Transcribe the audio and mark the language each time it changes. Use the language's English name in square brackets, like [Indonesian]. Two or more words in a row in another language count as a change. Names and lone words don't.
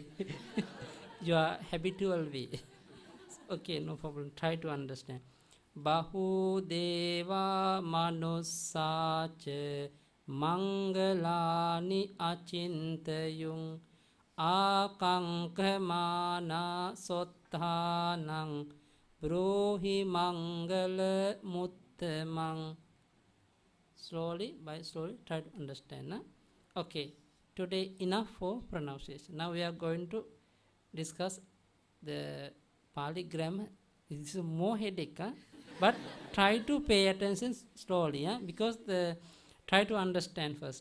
[English] Your habitual way. Okay, no problem. Try to understand. [Pali] Bahu Deva Manussacha Mangalani Achintayung Akankhamana Sotthanang Brohi Mangala Muttamang. [English] Slowly, try to understand. Okay, today enough for pronunciation. Now we are going to discuss the Pali grammar. This is more headache, but try to pay attention slowly, because try to understand first.